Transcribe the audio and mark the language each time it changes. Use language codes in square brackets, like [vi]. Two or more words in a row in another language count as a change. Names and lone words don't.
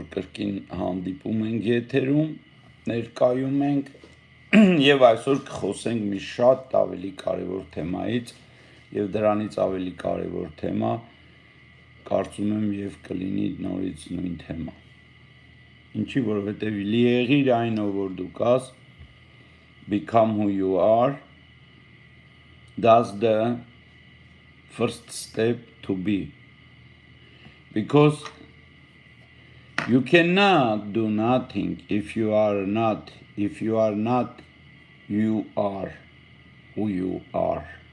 [hy] կրկին հանդիպում ենք եթերում, ներկայում ենք եւ այսօր կխոսենք մի շատ ավելի կարևոր թեմայից եւ դրանից ավելի կարևոր թեմա կարծում եմ եւ կլինի նորից նույն թեմա։ Ինչի, որովհետեւ եղիր այն ով որ դու կաս, [en] become who you are, that's the first step to be. Because you cannot do nothing if you are not you are who you are.